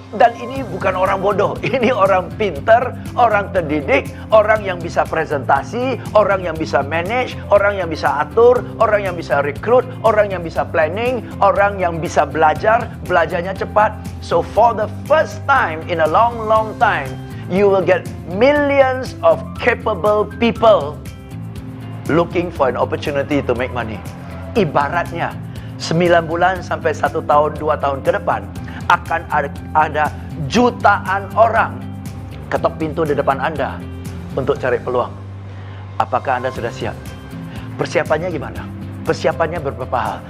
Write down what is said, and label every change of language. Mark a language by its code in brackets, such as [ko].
[id] Dan ini bukan orang bodoh. Ini orang pintar, orang terdidik, orang yang bisa presentasi, orang yang bisa manage, orang yang bisa atur, orang yang bisa rekrut, orang yang bisa planning, orang yang bisa belajarnya cepat. [en] So for the first time in a long time, you will get millions of capable people looking for an opportunity to make money. [id] Ibaratnya 9 bulan sampai 1 tahun, 2 tahun ke depan akan ada jutaan orang ketok pintu di depan Anda untuk cari peluang. Apakah Anda sudah siap? Persiapannya gimana? Persiapannya beberapa hal.